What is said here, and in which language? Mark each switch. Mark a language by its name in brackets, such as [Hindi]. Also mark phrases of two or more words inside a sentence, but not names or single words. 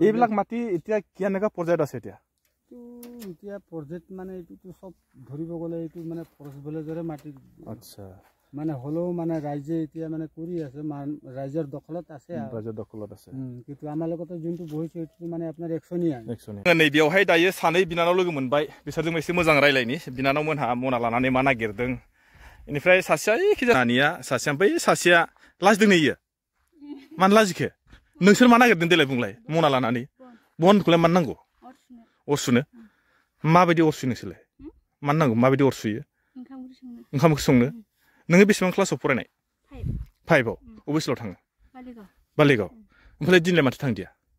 [Assamese] এইবিলাক মাটি এতিয়া কেনেকুৱা পৰ্যায়ত আছে এতিয়া পৰ্যায়ত মানে এইটোতো চব ধৰিব গ'লে এইটো মানে ফৰেষ্ট ভিলেজৰে মাটি আচ্ছা মানে হ'লেও মানে ৰাইজে এতিয়া মানে কৰি আছে ৰাইজৰ দখলত আছে কিন্তু আমাৰ লগতে যোনটো বহিছে সেইটো মানে আপোনাৰ একচনীয়া [Bodo] नैबेयावहाय दायो सानै बिनानाव लोगो मोनबाय बिसोरजों एसे मोजां रायलायनि बिनानावमोनहा मना लानानै मा नागिरदों बेनिफ्राय सासेया एखिजानिया सासेया बै सासेया लाजिदों इयो मानो लाजिखो नोंसोर मा नागिरदों देलाय बुंलाय मना लानानै बनखौलाय मानो नांगौ अर सुनो माबायदि अर सुयो नोंसोरलाय मानो नांगौ माबायदि अर सुयो ओंखाम ओंख्रि संनो नोङो बेसेबां क्लासाव फरायनाय 5आव अबे स्कुलाव थाङो बालिगाव ओमफ्राय दिनलाय माथो थांदिया